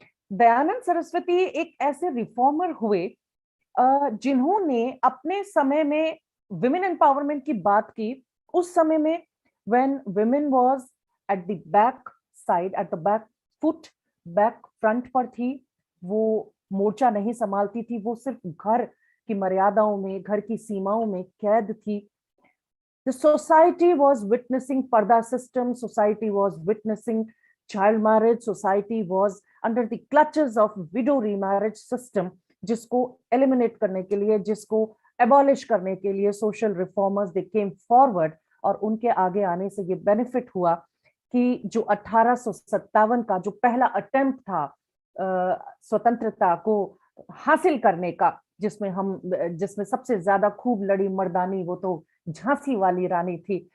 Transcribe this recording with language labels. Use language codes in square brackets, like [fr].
[hi] दयानंद सरस्वती एक ऐसे रिफॉर्मर हुए जिन्होंने अपने समय में विमेन एम्पावरमेंट की बात की। उस समय में [en] when women was at the back side, at the back foot, back front [hi] पर थी, वो मोर्चा नहीं संभालती थी, वो सिर्फ घर की मर्यादाओं में, घर की सीमाओं में कैद थी। [en] The society was witnessing parda system, society was witnessing child marriage, society was under the clutches of widow remarriage system, [hi] जिसको eliminate करने के लिए, [en] जिसको abolish करने के लिए social reformers they came forward। [hi] और उनके आगे आने से ये benefit हुआ कि जो 1857 का जो पहला अटेम्प्ट था स्वतंत्रता को हासिल करने का, जिसमें सबसे ज्यादा खूब लड़ी मर्दानी वो तो झांसी वाली रानी थी।